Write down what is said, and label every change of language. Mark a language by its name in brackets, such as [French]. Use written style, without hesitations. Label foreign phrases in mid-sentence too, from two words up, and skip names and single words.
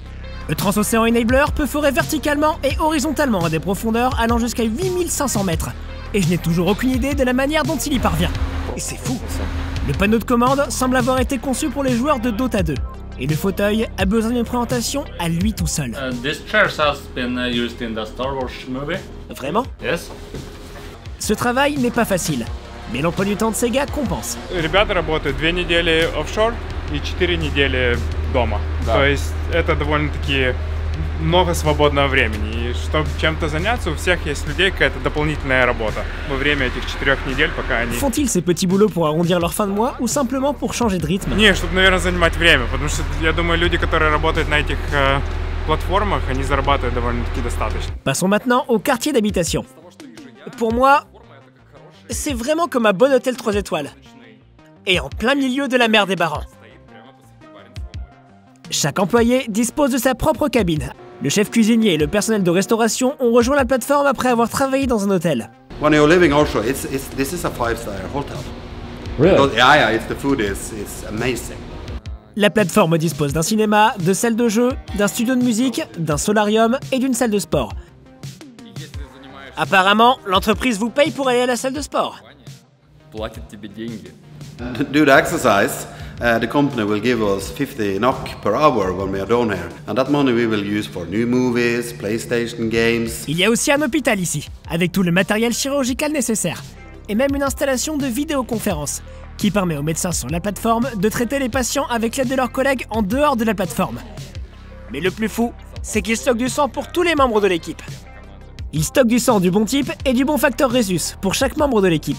[French] Le Transocean Enabler peut forer verticalement et horizontalement à des profondeurs allant jusqu'à 8500 mètres. Et je n'ai toujours aucune idée de la manière dont il y parvient. Et c'est fou ça. Le panneau de commande semble avoir été conçu pour les joueurs de Dota 2. Et le fauteuil a besoin d'une présentation à lui tout seul. [English] This chair has been used in the Star Wars movie. [French] Vraiment? [English] Yes. [French] Ce travail n'est pas facile, mais l'emploi du temps de Sega compense. [Russian] Ребята работают 2 недели офшор и 4 недели дома. То есть это довольно-таки много свободного времени. И чтобы чем-то заняться, у всех есть людей какая-то дополнительная работа во время этих 4 недель, пока они... [French] Font-ils ces petits boulots pour arrondir leur fin de mois ou simplement pour changer de rythme? [Russian] Не, чтобы, наверное, занимать время, потому что я думаю, люди, которые работают на этих платформах, они зарабатывают довольно-таки достаточно. [French] Passons maintenant au quartier d'habitation. Pour moi, c'est vraiment comme un bon hôtel 3 étoiles. Et en plein milieu de la mer des Barents. Chaque employé dispose de sa propre cabine. Le chef cuisinier et le personnel de restauration ont rejoint la plateforme après avoir travaillé dans un hôtel. [English] When you're living offshore, this is a 5-star hotel. Really? Yeah, the food is amazing. [French] La plateforme dispose d'un cinéma, de salles de jeu, d'un studio de musique, d'un solarium et d'une salle de sport. Apparemment, l'entreprise vous paye pour aller à la salle de sport. [English] Do the exercise. The company will give us 50 NOK per hour when we are down here, and that money we will use for new movies, PlayStation games. [French] Il y a aussi un hôpital ici, avec tout le matériel chirurgical nécessaire, et même une installation de vidéoconférence, qui permet aux médecins sur la plateforme de traiter les patients avec l'aide de leurs collègues en dehors de la plateforme. Mais le plus fou, c'est qu'ils stockent du sang pour tous les membres de l'équipe. Ils stockent du sang du bon type et du bon facteur Rhesus pour chaque membre de l'équipe.